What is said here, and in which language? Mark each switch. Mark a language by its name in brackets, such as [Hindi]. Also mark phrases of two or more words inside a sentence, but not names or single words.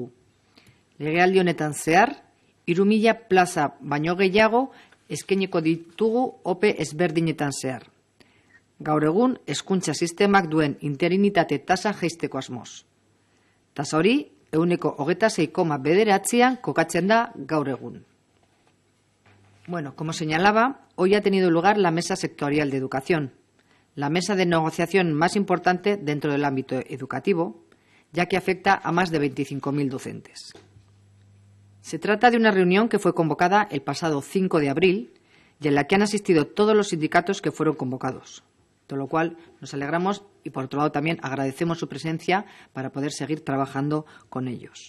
[Basque] Legealdi honetan zehar, 3.000 plaza baino gehiago eskainiko ditugu OPE ezberdinetan zehar. Gaur egun, hezkuntza sistemak duen interinitate tasa jaisteko asmoz. Tasa hori, 26,9an kokatzen da gaur egun. [Spanish] Como señalaba, hoy ha tenido lugar la Mesa Sectorial de Educación, la mesa de negociación más importante dentro del ámbito educativo, ya que afecta a más de 25.000 docentes. Se trata de una reunión que fue convocada el pasado 5 de abril y en la que han asistido todos los sindicatos que fueron convocados, de lo cual nos alegramos y por otro lado también agradecemos su presencia para poder seguir trabajando con ellos.